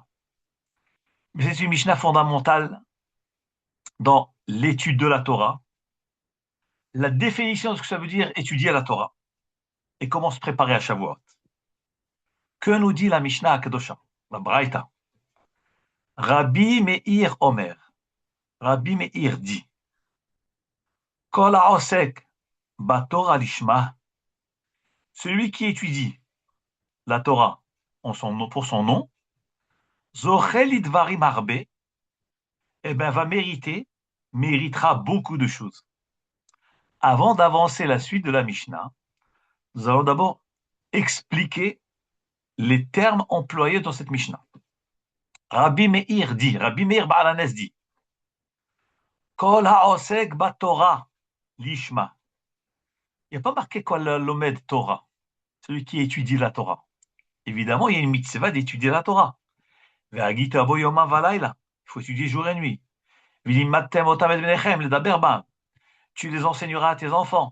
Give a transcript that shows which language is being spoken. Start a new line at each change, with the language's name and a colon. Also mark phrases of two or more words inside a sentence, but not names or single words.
French: Mais c'est une Mishnah fondamentale dans l'étude de la Torah, la définition de ce que ça veut dire étudier la Torah, et comment se préparer à Shavuot. Que nous dit la Mishnah à Kedosha, la Braïta?
Hebrew: רבי מאיר אומר. Rabbi Meir dit כל העוסק בתורה לשמה,
French: celui qui étudie la Torah pour son nom,
Hebrew: זוכה לדברים הרבה,
French: eh bien, méritera beaucoup de choses. Avant d'avancer la suite de la Mishnah, nous allons d'abord expliquer les termes employés dans cette Mishnah. Rabbi Meir Ba'alanes dit
Hebrew: כל העוסק בתורה לשמה.
French: Il n'y a pas marqué
Hebrew: כל לומד תורה,
French: celui qui étudie la Torah. Évidemment, il y a une mitzvah d'étudier la Torah. Il faut étudier jour et nuit. Tu les enseigneras à tes enfants.